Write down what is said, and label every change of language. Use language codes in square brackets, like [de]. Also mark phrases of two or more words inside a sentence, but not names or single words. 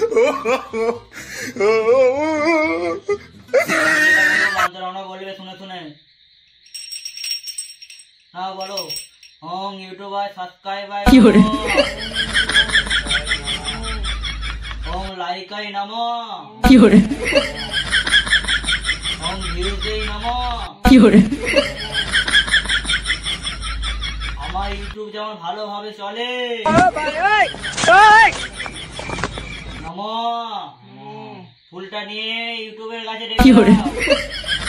[hi] बोलिए सुने सुने। हाँ बोलो। [sa] ओम यूट्यूबाय सब्सक्राइबाय नमः। ओम लाइकाय नमः। ओम ভিউজে নমঃ। [bn] আমার ইউটিউব যেমন ভালোভাবে চলে নমঃ। ফুলটা নিয়ে ইউটিউবের কাছে রেখে দাও।